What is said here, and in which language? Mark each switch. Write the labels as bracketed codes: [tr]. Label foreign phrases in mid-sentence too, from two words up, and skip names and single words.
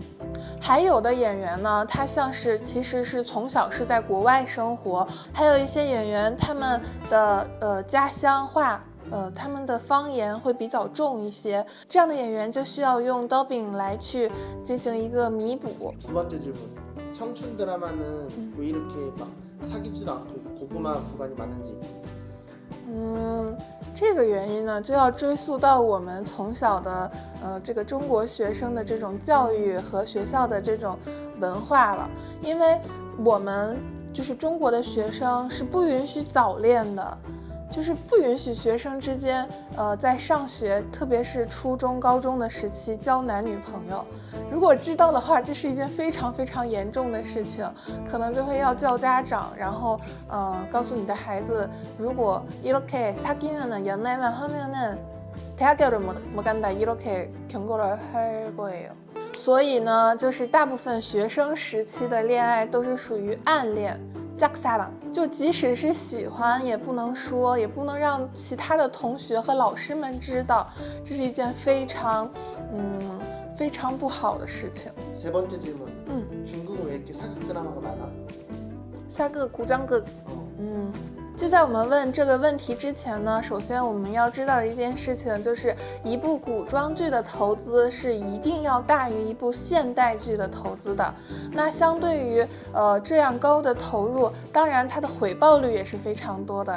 [zh] 还有的演员呢，他像是其实是从小是在国外生活，还有一些演员他们的家乡话。他们的方言会比较重一些，这样的演员就需要用 dubbing 来去进行一个弥补。 [ko] 두 번째 질문. 청춘 드라마는 왜 이렇게 막 사귀지도 않고 이렇게 고구마 구간이 많은지? [zh] 这个原因呢，就要追溯到我们从小的这个中国学生的这种教育和学校的这种文化了，因为我们就是中国的学生是不允许早恋的。就是不允许学生之间，在上学，特别是初中、高中的时期交男女朋友。如果知道的话，这是一件非常非常严重的事情，可能就会要叫家长，然后，告诉你的孩子，如果 [ko] 이렇게 사귀면은 연애만 하면은 대학교를 못 간다 이렇게 경고를 할 거예요。 [zh] 所以呢，就是大部分学生时期的恋爱都是属于暗恋。就即使是喜欢也不能说，也不能让其他的同学和老师们知道，这是一件非常不好的事情。 [ko] 세 번째 질문. 중국은 왜 이렇게 사극 드라마가 많아? 사극, 구장극. [zh] 就在我们问这个问题之前呢，首先我们要知道的一件事情就是，一部古装剧的投资是一定要大于一部现代剧的投资的。那相对于这样高的投入，当然它的回报率也是非常多的。